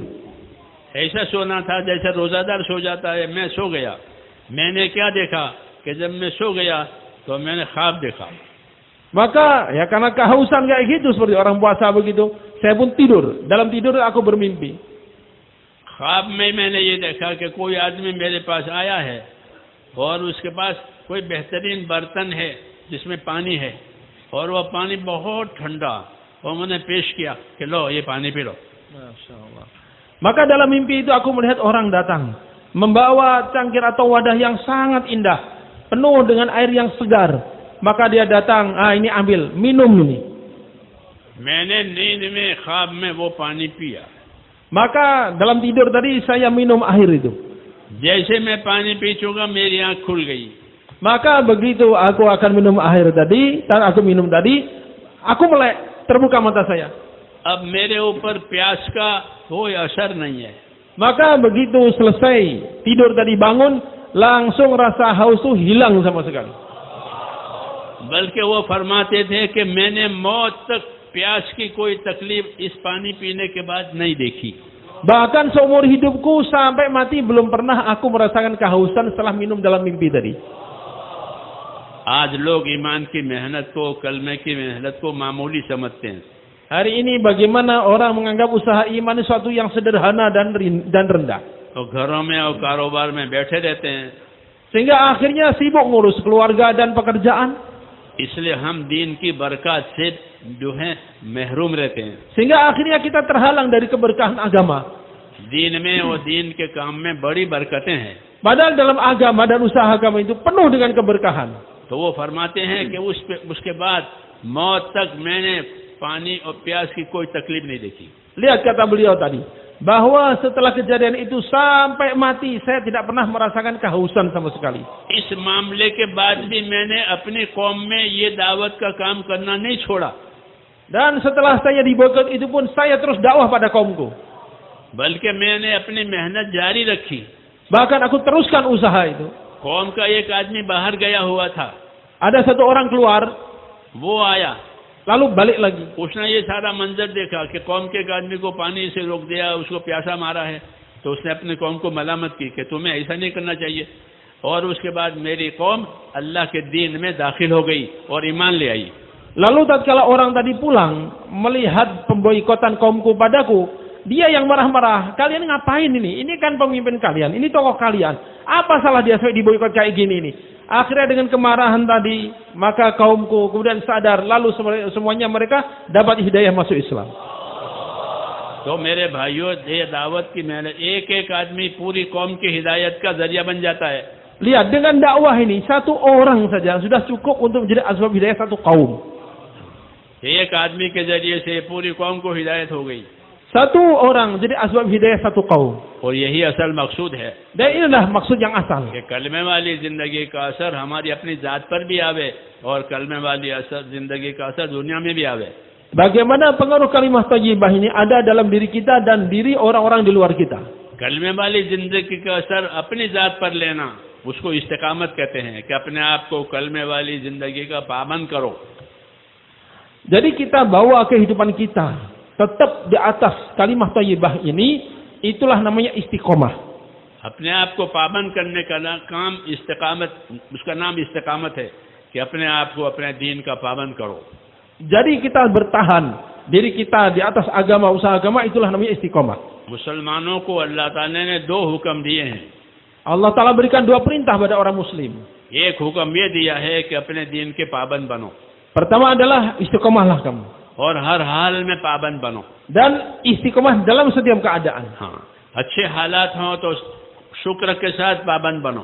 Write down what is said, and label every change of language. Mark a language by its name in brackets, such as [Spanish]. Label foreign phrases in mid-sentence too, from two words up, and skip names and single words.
[Hindi] ऐसा सोना था जैसे रोजादार सो जाता है. मैं सो गया. मैंने क्या देखा कि जब मैं सो गया तो मैंने ख्वाब देखा. [Indonesian] Maka ya karena kehausan kayak gitu seperti orang puasa begitu, saya pun tidur. Dalam tidur aku bermimpi. [Hindi] ख्वाब में मैंने ये देखा कि कोई आदमी मेरे पास आया है और उसके पास कोई बेहतरीन बर्तन है जिसमें पानी है, और वह पानी बहुत ठंडा, और मैंने पेश किया कि लो ये पानी पी लो. [Indonesian] Maka dalam mimpi itu aku melihat orang datang membawa cangkir atau wadah yang sangat indah, penuh dengan air yang segar. Maka dia datang, ini ambil, minum ini. [Hindi] मैंने नींद में ख्वाब में वो पानी पिया. [Indonesian] Maka dalam tidur tadi saya minum air itu. [Hindi] जैसे मैं पानी पी चुका मेरी आँख खुल गई. [Indonesian] Maka begitu aku akan minum air tadi, dan aku minum tadi, aku melek, terbuka mata saya. [Hindi] अब मेरे ऊपर प्यास का कोई असर नहीं है. [Indonesian] Maka begitu selesai tidur tadi, bangun, langsung rasa haus itu hilang sama sekali. [Hindi] बल्कि वो फरमाते थे कि मैंने मौत तक प्यास की कोई तकलीफ इस पानी पीने के बाद नहीं देखी. [Indonesian] Bahkan seumur hidupku sampai mati belum pernah aku merasakan kehausan setelah minum dalam mimpi tadi. [Hindi] आज लोग ईमान की मेहनत को, कलमे की मेहनत को मामूली समझते हैं. [Indonesian] Hari ini bagaimana orang menganggap usaha iman sesuatu yang sederhana dan rendah. [Hindi] तो घरों में और कारोबार में बैठे रहते हैं. [Indonesian] Sehingga akhirnya sibuk ngurus keluarga dan pekerjaan. [Hindi] इसलिए हम दीन की बरकत से जो है महरूम रहते हैं. [Indonesian] Sehingga akhirnya kita terhalang dari keberkahan agama. [Hindi] दीन में और दीन के काम में बड़ी बरकतें हैं. [Indonesian] Padahal dalam agama dan usaha agama itu penuh dengan keberkahan. [Hindi] तो वो फरमाते हैं कि उसके बाद मौत तक मैंने पानी और प्यास की कोई तकलीफ नहीं देखी. [Indonesian] Lihat kata beliau tadi, bahwa setelah kejadian itu sampai mati saya tidak pernah merasakan kehausan sama sekali. [Hindi] इस मामले के बाद भी मैंने अपनी कौम में ये दावत का काम करना नहीं छोड़ा. [Indonesian] Dan setelah saya diboikot itu pun saya terus dakwah pada kaumku. [Hindi] बल्कि मैंने अपनी मेहनत जारी रखी. [Indonesian] Bahkan aku teruskan usaha itu. [Hindi] कौम का एक आदमी बाहर गया हुआ था. [Indonesian] Ada satu orang keluar, [Hindi] वो आया, [Indonesian] lalu balik lagi. [Hindi] उसने ये सारा मंजर देखा कि कौम के एक आदमी को पानी से रोक दिया, उसको प्यासा मारा है. तो उसने अपनी कौम को मलामत की कि तुम्हें ऐसा नहीं करना चाहिए, और उसके बाद मेरी कौम अल्लाह के दीन में दाखिल हो गई और ईमान ले आई। [Indonesian] Lalu tatkala orang tadi pulang melihat pemboikotan kaumku padaku, dia yang marah-marah, kalian ngapain ini? Ini kan pemimpin kalian, ini tokoh kalian. Apa salah dia sampai diboikot kayak gini ini? Akhirnya dengan kemarahan tadi, maka kaumku kemudian sadar, lalu semuanya mereka dapat hidayah masuk Islam. [Hindi] तो मेरे भाइयों, ये दावत की मेहनत, एक एक आदमी पूरी कौम की हिदायत का जरिया बन जाता है। [Indonesian] Lihat, dengan dakwah ini satu orang saja sudah cukup untuk menjadi asbab hidayah satu kaum. [Hindi] एक आदमी के जरिए से पूरी कौम को हिदायत हो गई। [Indonesian] Satu orang jadi asbab hidayah satu kaum. [Hindi] और यही असल मकसूद है [Indonesian] Dan inilah maksud yang asal. [Hindi] कि कलमे वाली जिंदगी का असर हमारी अपनी जात पर भी आवे और कलमे वाली असर जिंदगी का असर दुनिया में भी आवे। [Indonesian] Bagaimana pengaruh [Arabic] كلمة طيبة [Indonesian] ini ada dalam diri kita dan diri orang-orang di luar kita. [Hindi] कलमे वाली जिंदगी का असर अपनी जात पर लेना, उसको इस्तिकामत कहते हैं कि अपने आप को कलमे वाली जिंदगी का पाबंद करो। [Indonesian] Jadi kita bawa kehidupan kita tetap di atas [Arabic] كلمة طيبة [Indonesian] ini, itulah namanya istiqomah. [Hindi] अपने आप को पाबंद करने का काम इस्तिकामत, उसका नाम इस्तिकामत है कि अपने आप को अपने दीन का पाबंद करो। [Indonesian] Jadi kita bertahan diri kita di atas agama, usaha agama, itulah namanya istiqomah. [Hindi] मुसलमानों को अल्लाह ताला ने दो हुक्म दिए हैं। [Indonesian] Allah Ta'ala berikan dua perintah pada orang muslim. [Hindi] एक हुक्म ये दिया है कि अपने दीन के पाबंद बनो, [Indonesian] Pertama adalah istiqomahlah kamu. [Hindi] और हर हाल में पाबंद बनो। [Indonesian] Dan istiqomah dalam setiap keadaan. [Hindi] हाँ, अच्छे हालात हों तो शुक्र के साथ पाबंद बनो,